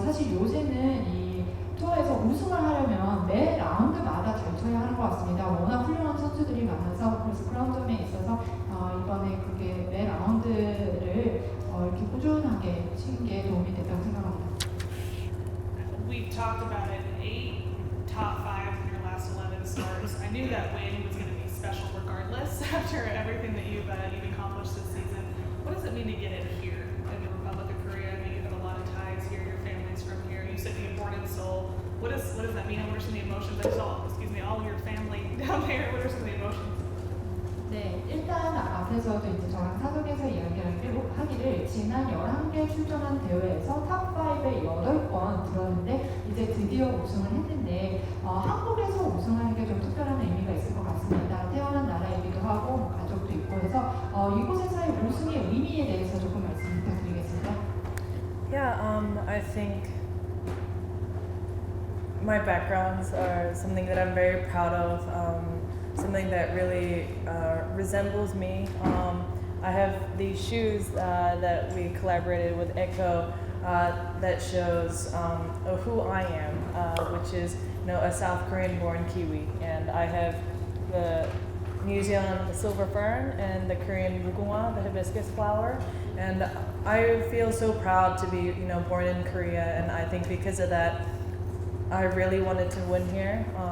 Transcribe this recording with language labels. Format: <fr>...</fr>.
<ko>사실 요새는 이 투어에서 우승을 하려면 매 라운드마다 잘 쳐야 하는 것 같습니다. 워낙 훌륭한 선수들이 많아서 그래서 그런 점에 있어서 이번에 그게 매 라운드를 이렇게 꾸준하게 치는 게 도움이 됐다고 생각합니다.</ko> <en>We talked about it, 8 top 5 in your last 11 starts. I knew that win was going to be special regardless after everything that you've accomplished this season. What does it mean to get it here in the Republic of Korea? I know you have a lot of ties here, your family's from here. You said you were born in Seoul. What does that mean? What are some of the emotions? I saw, all your family down there. What are some of the emotions?</en> <ko>네, 일단 앞에서도 이제 저랑 사석에서 이야기하기를 지난 11개 출전한 대회에서 탑5에 8번 들었는데 이제 드디어 우승을 했는데 한국에서 우승하는 게 좀 특별한 의미가 있을 것 같습니다. 태어난 나라이기도 하고 가족도 있고 해서 이곳에서의 우승의 의미에 대해서 조금 말씀 부탁드리겠습니다.</ko> <en>Yeah, I think my backgrounds are something that I'm very proud of. Something that really resembles me. I have these shoes that we collaborated with Echo that shows who I am, which is a South Korean born Kiwi, and I have the New Zealand silver fern and the Korean mugunghwa, the hibiscus flower, and I feel so proud to be born in Korea, and I think because of that I really wanted to win here.</en>